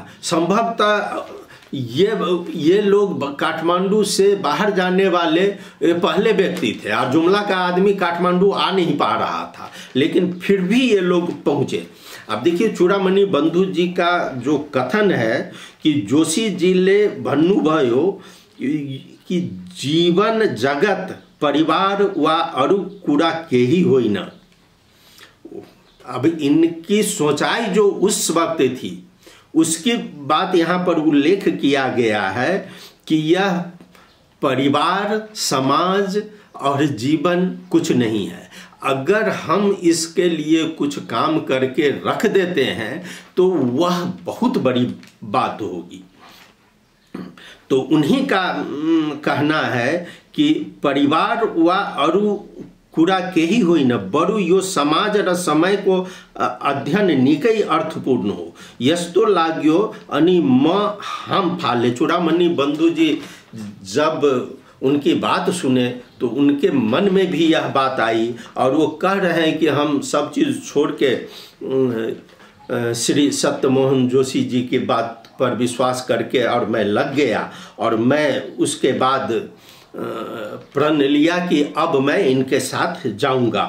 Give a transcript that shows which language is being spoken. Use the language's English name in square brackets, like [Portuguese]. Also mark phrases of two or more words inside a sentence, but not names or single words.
[Hindi] संभवतः ये लोग काठमांडू से बाहर जाने वाले पहले व्यक्ति थे और जुमला का आदमी काठमांडू आ नहीं पा रहा था, लेकिन फिर भी ये लोग पहुँचे। अब देखिए चूड़ामणि बंधु जी का जो कथन है कि [Nepali] जोशी जिले भन्नु भयो कि जीवन जगत परिवार वा अरु कुरा केही होइन। [Hindi] अब इनकी सोचाई जो उस वक्त थी उसकी बात यहाँ पर उल्लेख किया गया है कि यह परिवार, समाज और जीवन कुछ नहीं है। अगर हम इसके लिए कुछ काम करके रख देते हैं तो वह बहुत बड़ी बात होगी। तो उन्हीं का कहना है कि [Nepali] परिवार वा अरु कुरा केही होइन, बरु यो समाज र समय को अध्ययन निकै अर्थपूर्ण हो, यस्तो लाग्यो अनि म हम फाले। [Hindi] चूड़ामणि बंधु जी जब उनकी बात सुने तो उनके मन में भी यह बात आई और वो कह रहे हैं कि हम सब चीज़ छोड़ के श्री सत्यमोहन जोशी जी की बात पर विश्वास करके और मैं लग गया, और मैं उसके बाद प्रण लिया कि अब मैं इनके साथ जाऊंगा।